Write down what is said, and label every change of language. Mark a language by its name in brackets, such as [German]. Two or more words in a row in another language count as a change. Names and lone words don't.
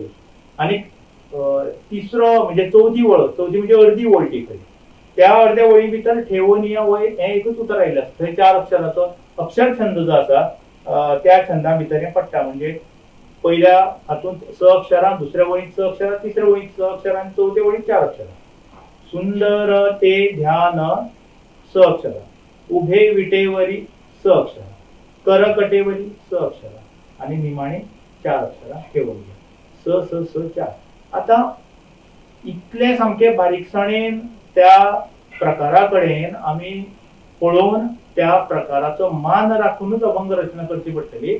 [Konkani] आनी तिसरो म्हणजे चवथी म्हणजे अर्दी ओळ ती खंय त्या अर्द्या ओळी भितर ठेवनिया वय हें एकूच उतर आयिल्लें आसता. थंय 4 अक्षराचो अक्षर छंद जो आसा त्या छंदा भितर हें पडटा. म्हणजे पयल्या हातूंत 6 अक्षरां, दुसऱ्या वळींत 6 अक्षरां, तिसऱ्या वळींत 6 अक्षरां आनी चवथ्या वळींत 4 अक्षरां. [Marathi] सुंदर ते ध्यान स अक्षरा, उभे विटेवरी [Konkani] स अक्षरा, करकटेवरी स अक्षरा आणि निमाणे 4 अक्षरा ठेवली. स स स 4. आता इतले सामके बारीकसाणेन त्या प्रकाराकडेन आमी पळोवन त्या प्रकाराचो मान राखूनच अभंग रचना करची पडटली.